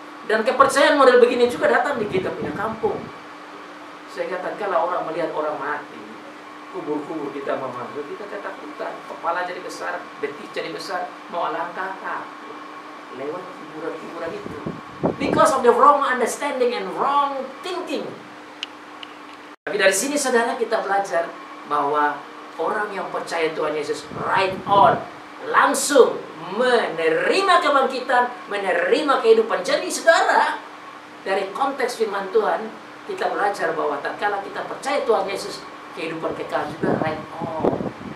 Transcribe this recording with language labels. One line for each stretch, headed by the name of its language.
Indonesian: Dan kepercayaan model begini juga datang di kita punya kampung. Sehingga tatkala orang melihat orang mati, kubur-kubur kita memanggil, kita ketakutan. Kepala jadi besar, betis jadi besar, mau alangkah takut lewat kuburan-kuburan itu.
English: Because of the wrong understanding and wrong thinking.
Indonesian: Tapi dari sini saudara, kita belajar bahwa orang yang percaya Tuhan Yesus
English: right on,
Indonesian: langsung menerima kebangkitan, menerima kehidupan. Jadi saudara, dari konteks firman Tuhan, kita belajar bahwa tatkala kita percaya Tuhan Yesus, kehidupan kekal juga
English: right on.